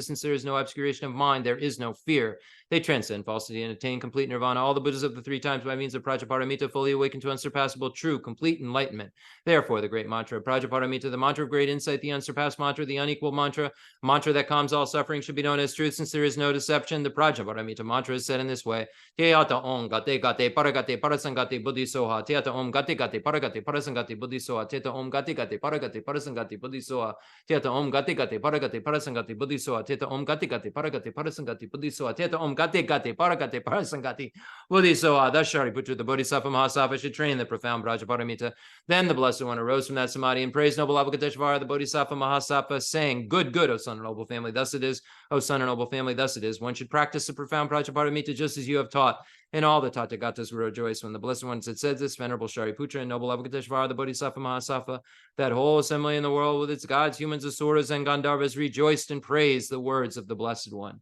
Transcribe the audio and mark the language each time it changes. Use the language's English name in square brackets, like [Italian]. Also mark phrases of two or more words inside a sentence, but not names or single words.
[English] Since there is no obscuration of mind, there is no fear. They transcend falsity and attain complete nirvana. All the Buddhas of the three times by means of Prajnaparamita fully awaken to unsurpassable, true, complete enlightenment. Therefore, the great mantra of Prajnaparamita, the mantra of great insight, the unsurpassed mantra, the unequal mantra, mantra that calms all suffering, should be known as truth, since there is no deception. The Prajnaparamita mantra is said in this way: [Sanskrit] Teata om gate gate paragate parasangate buddhi soha. Teata om gate gate paragate parasangate buddhi soha. Teata om gate gate paragate parasangate buddhi soha. Teata om gate gate paragate parasangate buddhi soha. Teata om gate gate paragate parasangate buddhi soha. Teata om gate gate paragate parasangate buddhi soha. [English] Thus Shariputra, the Bodhisattva Mahasattva, should train the profound Prajnaparamita. Then the Blessed One arose from that samadhi and praised noble Avalokiteshvara, the Bodhisattva Mahasattva, saying, Good, good, O son and noble family, thus it is. O son and noble family, thus it is. One should practice the profound Prajnaparamita just as you have taught. And all the Tathagatas were rejoiced when the Blessed Ones had said this. Venerable Shariputra and noble Avalokiteshvara, the Bodhisattva Mahasattva, that whole assembly in the world with its gods, humans, asuras, and Gandharvas rejoiced and praised the words of the Blessed One.